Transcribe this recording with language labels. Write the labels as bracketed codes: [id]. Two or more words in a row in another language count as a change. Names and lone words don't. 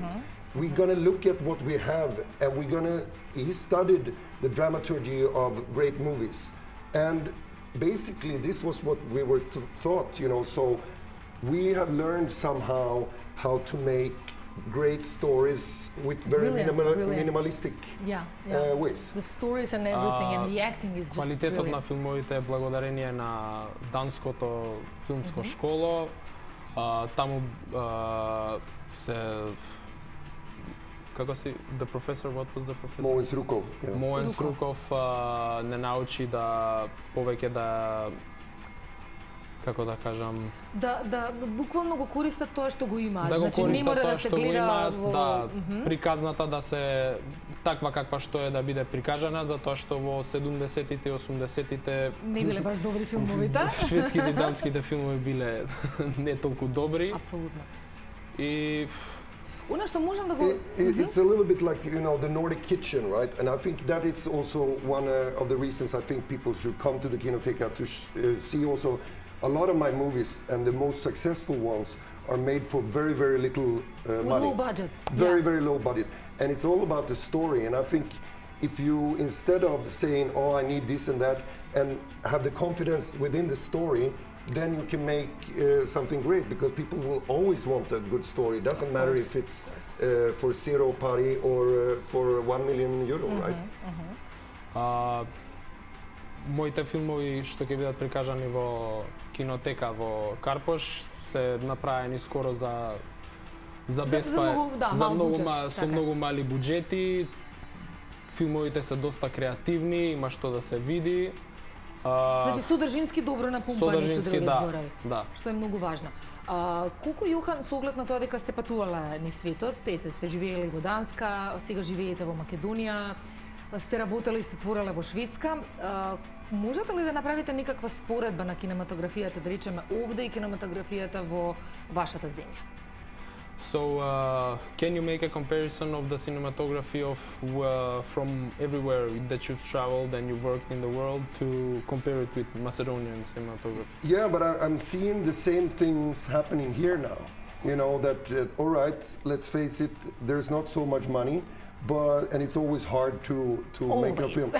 [en] We're gonna look at what we have, and he studied the dramaturgy of great movies. And basically this was what we were taught, you know, so we have learned somehow how to make great stories with very minimalistic ways. The stories and everything and the acting is just [mk] квалитетот на [en] brilliant. [mk] филмовите е благодарение на данското филмско школо. Таму се како си [en] the professor, what was the professor? [mk] Mogens Rukov. Mogens Rukov не научи да повеќе да како да кажам Да буквално го користат тоа што го имаат. да го Значи не мора користат тоа да се што го гледа имаат, во да приказната да се таква каква што е да биде прикажана, затоа што во 70-тите и 80-тите не биле баш добри филмовите. шведските и данските филмови биле не толку добри. Апсолутно. И Она што можам да го [en] It's a little bit like, you know, the Nordic kitchen, right? And I think that it's also one of the reasons I think people should come to the Kinoteka to see also a lot of my movies, and the most successful ones are made for very, very little money. low budget. Very low budget. And it's all about the story. And I think if you, instead of saying, oh, I need this and that, and have the confidence within the story, then you can make something great, because people will always want a good story. It doesn't matter if it's for zero pari or for 1 million euro, right? [mk] Моите филмови што ќе бидат прикажани во Кинотека во Карпош се направени скоро за беспа, за многу мали буџети. Филмовите се доста креативни, има што да се види. Значи содржински добро напумпани со други зборови. Да. Што е многу важно. Колку Јохан, со оглед на тоа дека сте патувале низ светот, сте живеели во Данска, сега живеете во Македонија, сте работеле и сте твореле во Шведска, можете ли да направите некаква споредба на кинематографијата, да речеме овде и кинематографијата во вашата земја? [en] So, can you make a comparison of the cinematography of from everywhere that you've traveled and you've worked in the world to compare it with Macedonian cinematography? Yeah, but I'm seeing the same things happening here now. You know, that, all right, let's face it, there's not so much money, and it's always hard to make a film.